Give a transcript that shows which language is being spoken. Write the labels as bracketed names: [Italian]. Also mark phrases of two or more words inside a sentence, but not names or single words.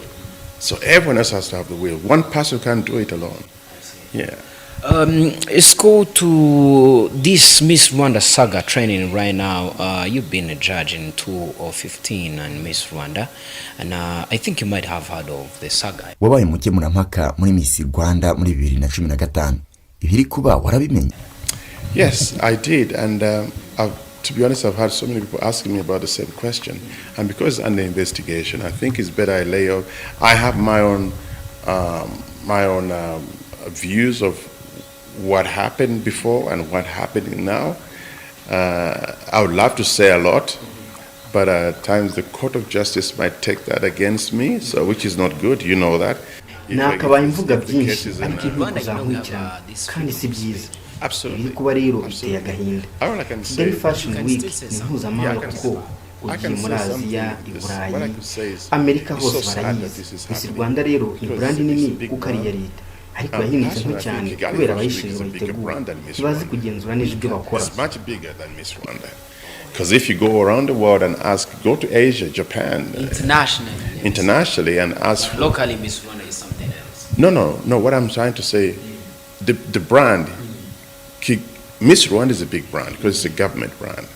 [English] So everyone else has to have the will. One person can't do it alone. Yeah. Let's go to this Miss Rwanda saga training right now. You've been a judge in 2015 and Miss Rwanda, and I think you might have heard of the saga. [Kinyarwanda] Wabaye mukemurampaka muri Miss Rwanda muri 2015. Ibiri kuba warabimenye? [English] Yes, I did, and to be honest, I've had so many people asking me about the same question, and because it's under investigation, I think it's better I lay out. I have my own views of what happened before and what happening now. I would love to say a lot, but at times the court of justice might take that against me, so which is not good. You know that. [Kinyarwanda] nakabaye mvuga byinshi ariko inkiko zankurikirana kandi si byiza. Iri kuba rero biteye agahinda. Kigali Fashion Week ni mpuzamahanga kuko ugiye muri Aziya, i Burayi, Amerika hose barayizi. Miss Rwanda rero ni brand nini kuko ari iya leta, ariko yahindutse nto cyane kubera abayishinzwe bayitegura ntibazi kugenzura neza ibyo bakora. [English] Because if you go around the world and ask, go to Asia, Japan, internationally and ask for, Locally, Miss Rwanda is something else. No. What I'm trying to say, the brand, Miss Rwanda is a big brand because it's a government brand.